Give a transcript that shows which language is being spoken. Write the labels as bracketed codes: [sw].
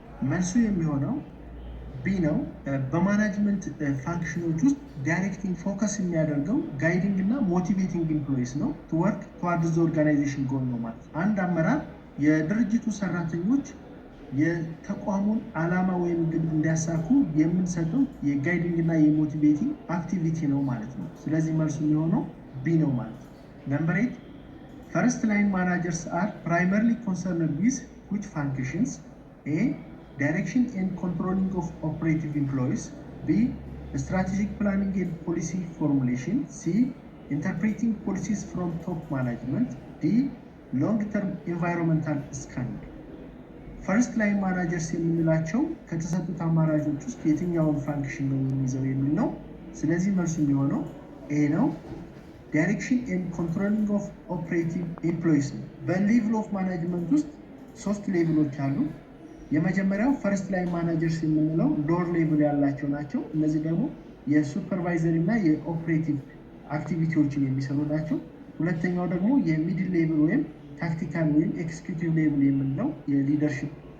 [am] መልሱ የሚሆነው ቢ ነው። በማናጅመንት ፋንክሽኖች ውስጥ ዳይሬክቲንግ ፎከስ የሚያደርገው ጋይዲንግ እና ሞቲቬቲንግ ኢምፕሎይስ ነው [en] ቱ ወርክ ቱዋርድስ ዘ ኦርጋናይዜሽን ጎል [am] ነው ማለት ነው። አንድ አመራር የድርጅቱ ሰራተኞች የተቋሙን ዓላማ ወይም ግብ እንዲያሳኩ የምንሰጠው የጋይዲንግ እና የሞቲቬቲንግ አክቲቪቲ ነው ማለት ነው። ስለዚህ መልሱ የሚሆነው ቢ ነው ማለት ነው። [en] ነምበር 8 ፈርስት ላይን ማናጀርስ አር ፕራይመርሊ ኮንሰርንድ ዊዝ ዊች ፋንክሽንስ? ኤ direction and controlling of operative employees, B strategic planning and policy formulation, C interpreting policies from top management, D long-term environmental scanning. [am] ፈርስት ላይን ማናጀርስ የምንላቸው ከተሰጡት አማራጮች ውስጥ የትኛውን ፋንክሽን ነው የሚይዘው የሚል ነው። ስለዚህ መልሱ የሚሆነው ኤ ነው። [en] ዳይሬክሽን ኤንድ ኮንትሮሊንግ ኦፍ ኦፕሬቲቭ ኤምፕሎይስ [am] ነው። በሌቭል ኦፍ ማናጅመንት ውስጥ 3 ሌቭሎች አሉ። የመጀመሪያው ፈርስት ላይን ማናጀርስ የምንለው ሎወር ሌቭል ያላቸው ናቸው። እነዚህ ደግሞ የሱፐርቫይዘሪ እና የኦፕሬቲቭ አክቲቪቲዎችን የሚሰሩ ናቸው። ሁለተኛው ደግሞ የሚድል ሌቭል ወይም ታክቲካል ወይም ኤክስኪዩቲቭ ሌቭል የምንለው የሊደርሽፕ